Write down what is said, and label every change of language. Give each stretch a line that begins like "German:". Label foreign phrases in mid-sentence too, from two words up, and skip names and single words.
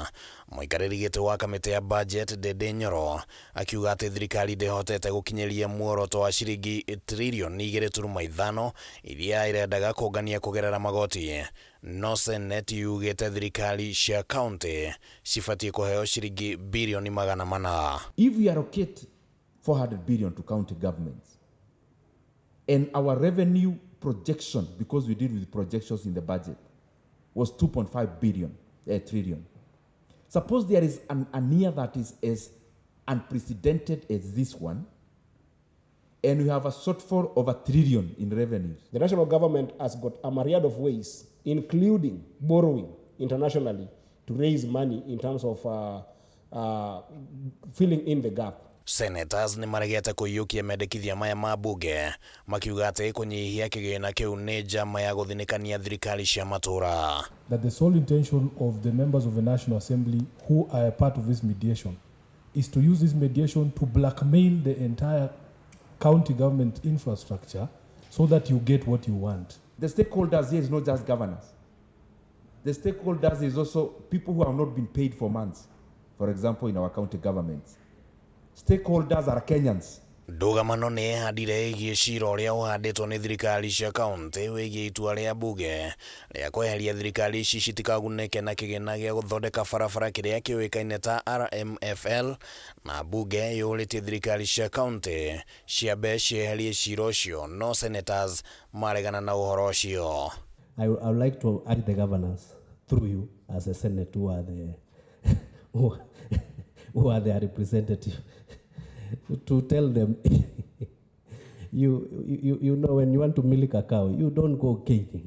Kikuyu: Mũikarĩri gĩtĩ wa kamĩtĩ ya budget Dede Nyoro akiuga atĩ thirikari ndĩhotete gũkinyĩria muoroto wa ciringi tririoni 2.5 iria irendaga kũngania kũgerera magoti. No Senate yugĩte thirikari cia kaunti cibatiĩ kũheo ciringi birioni 400.
English: If we allocate 400 billion to county governments and our revenue projection, because we deal with projections in the budget, was 2.5 trillion. Suppose there is a year that is as unprecedented as this one, and we have a shortfall of 1 trillion in revenues. The national government has got a myriad of ways, including borrowing internationally, to raise money in terms of filling in the gap.
Kikuyu: Senators nĩ maregete kũiyũkia mendekithia maya ma bunge makiuga atĩ kũnyihia kĩgĩna kĩu nĩ njama ya gũthinĩkania thirikari cia matũra.
English: That the sole intention of the members of the National Assembly who are a part of this mediation is to use this mediation to blackmail the entire county government infrastructure so that you get what you want. The stakeholders here is not just governors. The stakeholders is also people who have not been paid for months, for example, in our county governments. Stakeholders are Kenyans.
Kikuyu: Ndũgamano nĩ ĩhandire ĩgiĩ cira ũrĩa ũhandĩtwo nĩ thirikari cia kaunti wĩgiĩ itua rĩa bunge rĩa kweheria thirikari ici citikagunĩke na kĩgĩna gĩa gũthondeka barabara kĩrĩa kĩũĩkaine ta RMFL, na bunge yũrĩtie thirikari cia kaunti ciambe cieherie cira ũcio, no senators maregana na ũhoro ũcio.
English: I would like to urge the governors through you as a Senate who are their representative to tell them you know when you want to milk a cow, you don't go caging.